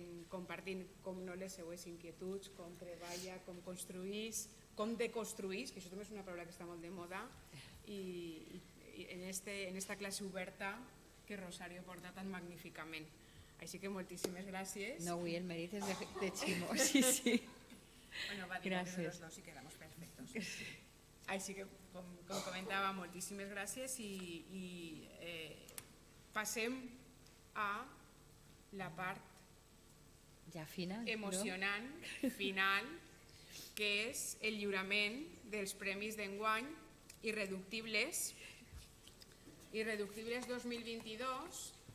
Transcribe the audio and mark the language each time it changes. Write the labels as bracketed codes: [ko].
[ca] compartint com no les seues inquietuds, com treballa, com construís, com deconstruís, que això també és una paraula que està molt de moda, i en esta classe oberta que Rosario porta tan magníficament. Així que moltíssimes gràcies. No, avui el mèrit és de Ximo, sí. [es] Bueno, [ca] va dir que [es] los dos y quedamos perfectos. [ca] Així que, com comentava, moltíssimes gràcies i passem a la part ja final, emocionant, final, que és el lliurament dels premis d'enguany Irreductibles 2022.